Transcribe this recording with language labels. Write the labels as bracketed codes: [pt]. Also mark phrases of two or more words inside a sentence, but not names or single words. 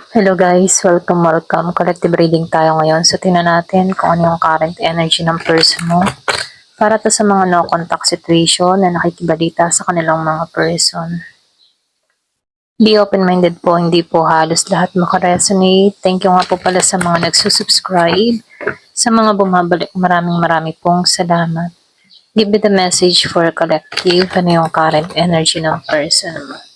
[en] Hello guys, welcome. Collective reading [tl] tayo ngayon. So tingnan natin kung ano yung [en] current energy [tl] ng person mo. Para to sa mga [en] no contact situation [tl] na nakikibalita sa kanilang mga person. [en] Be open-minded [tl] po, hindi po halos lahat makaresonate. [en] Thank you [tl] nga po pala sa mga nagsusubscribe. Sa mga bumabalik, maraming pong salamat. [en] Give me the message for collective. [tl] Ano yung [en] current energy [tl] ng person mo.